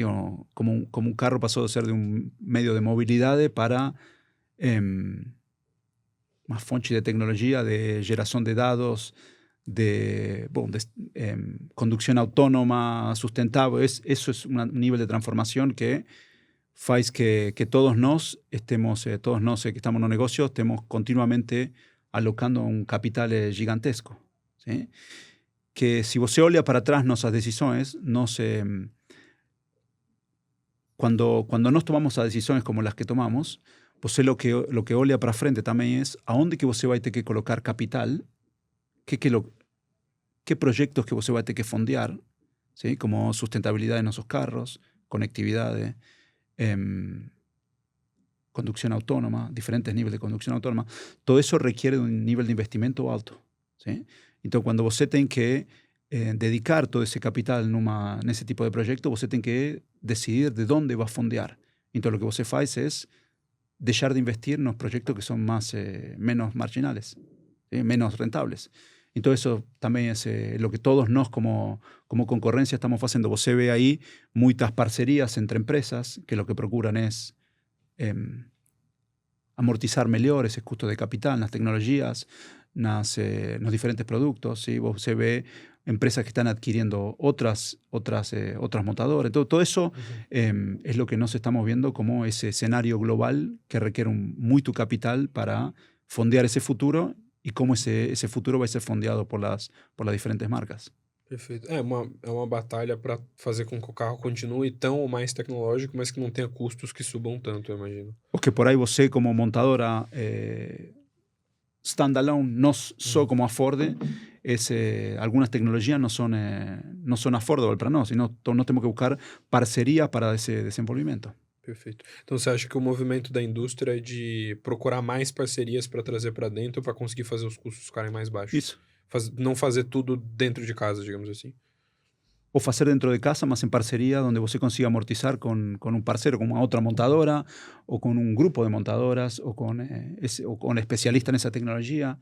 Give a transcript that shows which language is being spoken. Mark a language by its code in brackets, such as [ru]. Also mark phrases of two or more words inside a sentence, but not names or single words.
[es] Como un carro pasó de ser de un medio de movilidad para más fonte de tecnología, de generación de datos, de conducción autónoma, sustentable. Eso es un nivel de transformación que hace que todos nos que estamos en un negocio, estemos continuamente alocando un capital gigantesco. ¿Sí? Que si [pt] você olha [es] para atrás nuestras decisiones, cuando nos tomamos las decisiones como las que tomamos, você lo que olha para frente también es a dónde que [pt] você vai ter que colocar capital, [es] qué proyectos que [pt] você vai ter que fondear, [es] ¿sí? Como sustentabilidad de nuestros carros, conectividad, conducción autónoma, diferentes niveles de conducción autónoma. Todo eso requiere un nivel de investimento alto. ¿sí? [pt] Então, quando você tem que dedicar todo esse capital nesse tipo de projeto, você tem que decidir de onde vai fondear. Então, o que você faz é deixar de investir nos projetos que são menos marginales, ¿sí? [es] Menos rentables. [pt] Então, isso também é o que todos nós, como concorrência, estamos fazendo. Você vê aí muitas parcerias entre empresas que o que procuram é amortizar melhor esse custo de capital nas tecnologias, nos diferentes productos. [es] ¿Sí? [pt] Você vê empresas que [es] están adquiriendo otras montadoras. Todo eso es lo que nos estamos viendo como ese escenario global que requiere mucho capital para fondear ese futuro y cómo ese futuro va a ser fondeado por las diferentes marcas. [pt] Perfeito. É uma batalha para fazer com que o carro continue tão ou mais tecnológico, mas que não tenha custos que subam tanto, eu imagino. [es] Porque por ahí [pt] você, como montadora standalone, no só como a Ford, [es] algunas tecnologías no son [pt] affordable para nós, sino nós temos que buscar parceria para esse desenvolvimento. Perfeito. Então você acha que o movimento da indústria é de procurar mais parcerias para trazer para dentro para conseguir fazer os custos ficarem mais baixos? Isso. Não fazer tudo dentro de casa, digamos assim. O fazer dentro de casa, mas em parceria, onde você consiga amortizar com um parceiro, com uma outra montadora, ou com um grupo de montadoras, ou com especialista nessa tecnologia.